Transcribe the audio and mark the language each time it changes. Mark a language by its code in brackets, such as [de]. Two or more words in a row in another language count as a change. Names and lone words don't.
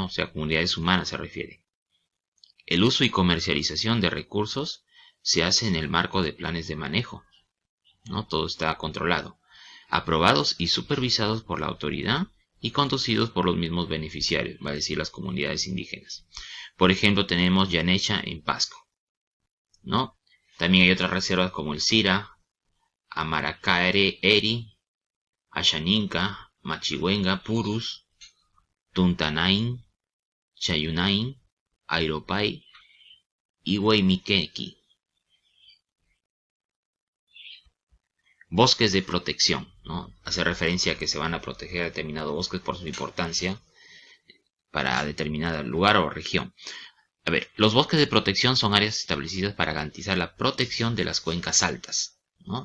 [es] O sea, comunidades humanas se refiere. El uso y comercialización de recursos se hace en el marco de planes de manejo, ¿no? Todo está controlado, aprobados y supervisados por la autoridad y conducidos por los mismos beneficiarios, va a decir las comunidades indígenas. Por ejemplo, tenemos Yanecha en Pasco, ¿no? También hay otras reservas como el Sira, Amaracaere Eri, Ashaninka, Machihuenga, Purus, Tuntanain, Chayunain, Airopay y Huaymiquequi. Bosques de protección, ¿no? Hace referencia a que se van a proteger determinados bosques por su importancia para determinado lugar o región. A ver, los bosques de protección son áreas establecidas para garantizar la protección de las cuencas altas, ¿no?